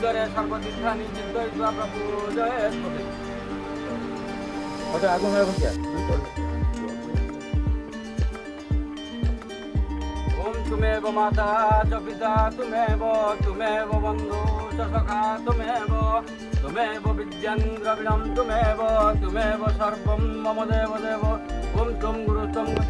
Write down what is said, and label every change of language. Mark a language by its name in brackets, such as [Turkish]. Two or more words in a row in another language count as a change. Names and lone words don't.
[Sanskrit] सर्वतीर्थानि चिन्तयित्वा प्रपूजयेत् [Bangla] ওটা আগুন রাখো কি [Sanskrit] ॐ तुमेव माता च पिता तुमेव बन्धु च सखा तुमेव विद्यां द्रविणं तुमेव सर्वं मम देवदेव ॐ त्वं गुरुत्वं